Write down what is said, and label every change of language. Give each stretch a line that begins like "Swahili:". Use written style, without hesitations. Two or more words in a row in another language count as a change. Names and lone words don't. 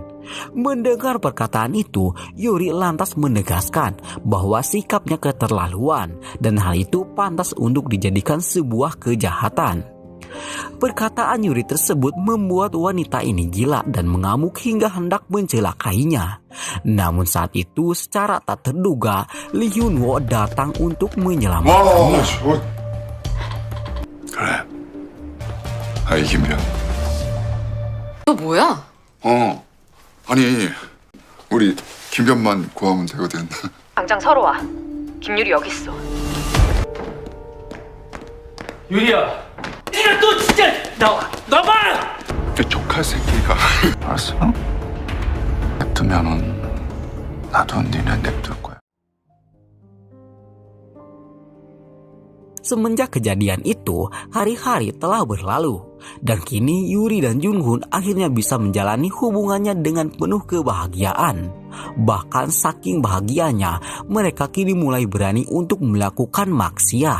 Indonesian: Mendengar perkataan itu, Yuri lantas menegaskan bahwa sikapnya keterlaluan dan hal itu pantas untuk dijadikan sebuah kejahatan. Perkataan Yuri tersebut membuat wanita ini gila dan mengamuk hingga hendak mencelakainya. Namun saat itu secara tak terduga, Lee Hyun-woo datang untuk menyelamatkannya.
Korean: 그래. 아이 김변. 너 뭐야? 아니 우리 김변만 구하면 되거든. 당장 서로 와. 김유리 여기 있어. 유리야, 네가 또 진짜 나와! 이 조카 새끼가. 알았어? 냅두면은 나도 니네 냅둘 거야.
Indonesian: Semenjak kejadian itu, hari-hari telah berlalu dan kini Yuri dan Jung-hoon akhirnya bisa menjalani hubungannya dengan penuh kebahagiaan. Bahkan saking bahagianya, mereka kini mulai berani untuk melakukan maksiat.